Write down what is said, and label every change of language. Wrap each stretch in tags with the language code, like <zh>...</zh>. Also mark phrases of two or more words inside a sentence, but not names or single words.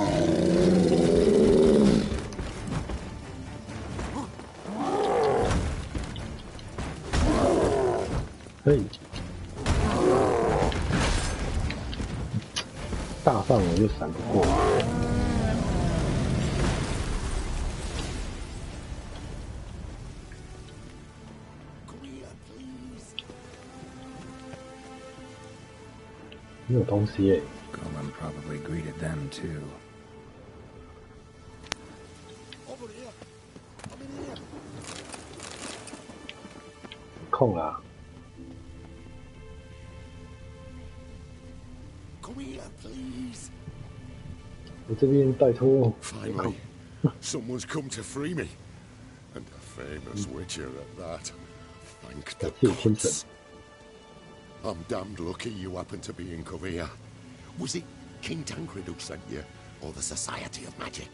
<zh>嘿，大范围就闪不过。没有东西耶。</zh> <en>Golem probably greeted them too.</en> <zh>空啦。我这边拜托。</zh> <en>Finally, someone's come to free me, and a famous witcher at that. Thank the gods. I'm damned lucky you happen to be in Korea. Was it King Tancred who sent you, or the Society of Magic?</en>